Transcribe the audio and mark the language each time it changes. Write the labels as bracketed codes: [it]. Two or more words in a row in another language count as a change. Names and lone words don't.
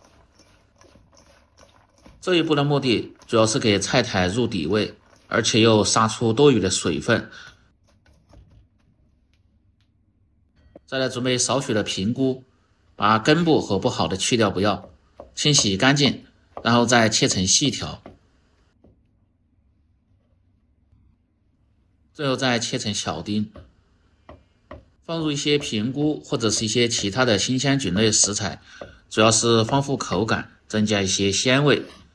[zh] 這一步的目的主要是給菜苔入底味，而且又殺出多余的水分。再來準備少許的平菇，把根部和不好的去掉不要，清洗乾淨，然後再切成細條，最後再切成小丁。放入一些平菇或者是一些其他的新鮮菌類食材，主要是豐富口感，增加一些鮮味。